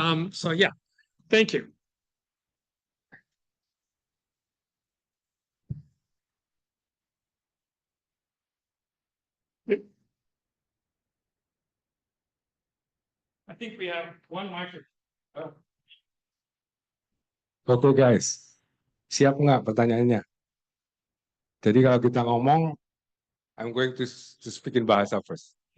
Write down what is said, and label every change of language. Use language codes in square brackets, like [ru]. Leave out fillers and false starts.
[en] So yeah, thank you. I think we have one microphone. Oh. [id] Oke guys, siap nggak pertanyaannya? Jadi kalau kita ngomong, [en] I'm going to speak in bahasa first.